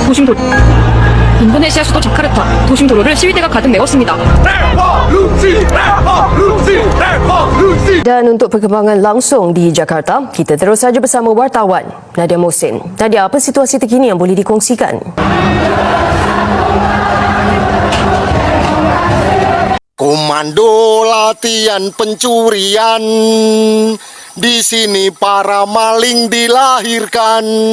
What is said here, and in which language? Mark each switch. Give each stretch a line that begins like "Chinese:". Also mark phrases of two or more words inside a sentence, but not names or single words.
Korean: 도심 도로. 인도네시아 수도 자카르타 도심 도로를 시위대가 가득 메웠습니다.
Malay: Dan untuk perkembangan langsung di Jakarta, kita terus saja bersama wartawan Nadia Mohsin. Nadia, apa situasi terkini yang boleh dikongsikan?
Indonesian: Komando latihan pencurian, di sini para maling dilahirkan.